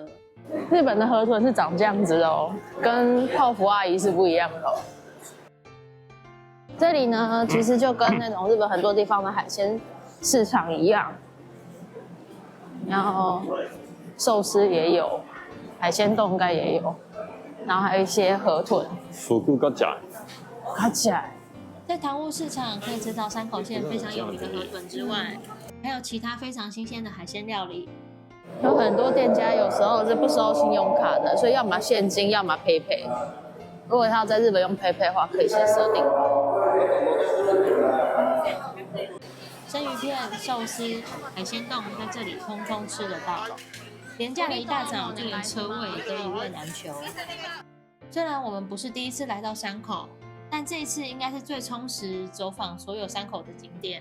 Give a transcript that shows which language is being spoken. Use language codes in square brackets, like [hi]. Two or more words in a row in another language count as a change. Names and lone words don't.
[zh] 日本的河豚是長這樣子哦，跟泡芙阿姨是不一樣的哦。這裡呢，其實就跟那種日本很多地方的海鮮市場一樣，然後壽司也有，海鮮凍應該也有，然後還有一些河豚。福固高甲。高甲。在塘戶市場可以吃到山口縣非常有名的河豚之外，還有其他非常新鮮的海鮮料理。有很多店家有時候是不收信用卡的，所以要麼現金，要麼 PayPay。如果他要在日本用 PayPay 的話，可以先設定。生魚片、壽司、海鮮凍在這裡通通吃得到。連假的一大早就連車位都一位難求。雖然我們不是第一次來到山口，但這一次應該是最充實走訪所有山口的景點。